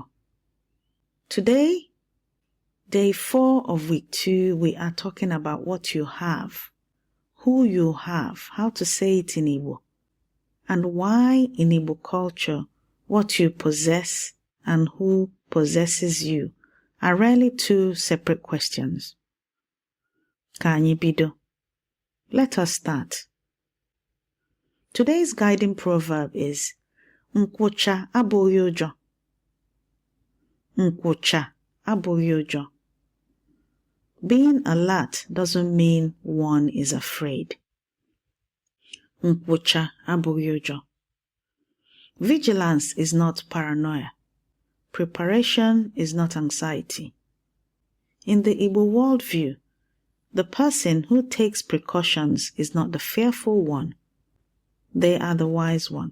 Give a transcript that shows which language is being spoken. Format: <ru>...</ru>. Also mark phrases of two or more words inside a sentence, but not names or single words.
<en>Today, day 4 of week 2, we are talking about what you have, who you have, how to say it in Igbo, and why in Igbo culture what you possess and who possesses you are rarely two separate questions.</en> <ig>Ka anyị bido.</ig> <en>Let us start. Today's guiding proverb is</en> <ig>Nkwụcha abụghị ụjọ. Nkwụcha abụghị ụjọ.</ig> <en>Being alert doesn't mean one is afraid.</en> <ig>Nkwụcha abụghị ụjọ.</ig> <en>Vigilance is not paranoia. Preparation is not anxiety. In the Igbo worldview, the person who takes precautions is not the fearful one. They are the wise one.</en>